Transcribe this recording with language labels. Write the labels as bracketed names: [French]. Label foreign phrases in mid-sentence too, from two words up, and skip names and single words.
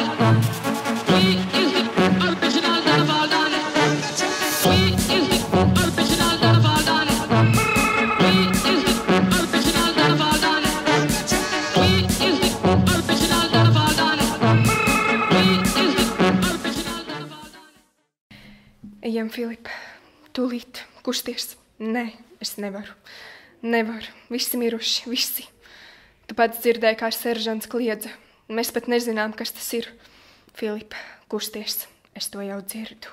[English] We is the original Don Valdan. We is the original Don Valdan. We is the original Don Valdan. We is the original Don Valdan. We is the original Don Valdan. [Latvian] Ejam, Filip, tūlīt kusties. Nē, es nevaru. Nevaru. Visi miruši, visi. Tu pats dzirdēji, kā seržants kliedza. Mēs pat nezinām, kas tas ir. Filip, kusties. Es to jau dzirdu.